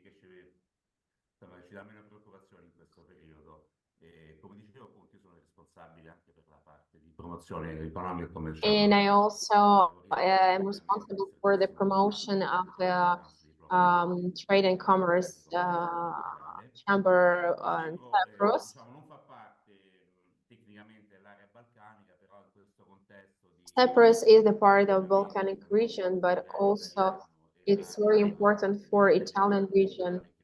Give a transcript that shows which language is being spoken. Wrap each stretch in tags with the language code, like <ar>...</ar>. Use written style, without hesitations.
<it>Insomma, ci dà meno preoccupazioni in questo periodo. E come dicevo, appunto, io sono responsabile anche per la parte di promozione economico-commerciale.</it> <en>And I also am responsible for the promotion of the Trade and Commerce Chamber in Cyprus.</en> <it>Non fa parte tecnicamente dell'area balcanica, però in questo contesto di</it> <en>Cyprus is a part of Balkanic region, but also it's very important for Italian region.</en>